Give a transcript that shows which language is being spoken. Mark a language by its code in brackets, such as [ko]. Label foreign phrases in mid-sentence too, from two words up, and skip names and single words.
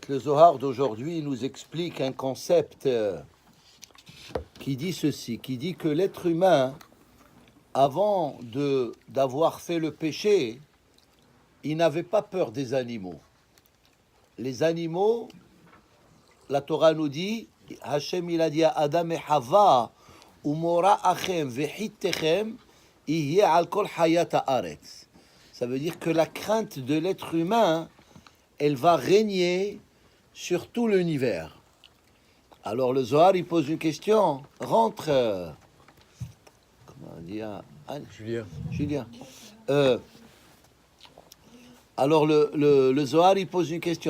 [fr] Le Zohar d'aujourd'hui nous explique un concept qui dit ceci, qui dit que l'être humain, avant d'avoir fait le péché, il n'avait pas peur des animaux. Les animaux, la Torah nous dit, Hachem il a dit à Adam et Hava, [he] ומוראכם וחתכם יהיה על כל חית הארץ. [fr] Ça veut dire que la crainte de l'être humain, elle va régner sur tout l'univers. Alors le Zohar, il pose une question. Rentre. Comment on dit Julien. Alors le Zohar, il pose une question.